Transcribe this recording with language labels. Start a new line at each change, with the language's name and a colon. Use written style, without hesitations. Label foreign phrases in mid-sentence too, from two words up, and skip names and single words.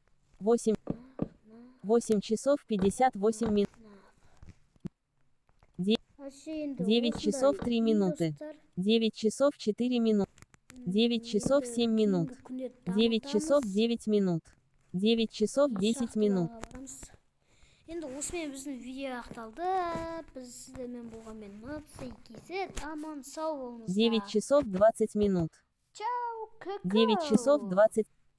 Russian: 8 часов 58 минут. 9 часов 3 минуты. 9 часов 4 минуты. 9 часов 7 минут. 9 часов 9 минут. 9 часов 10 минут.
Kazakh: Енді осымен біздің видео аяқталды. Біз сіздермен болғанмен Наций.kz. Аман сау болыңыздар.
Russian: 9 часов 20 минут. Чао, 9 часов 20.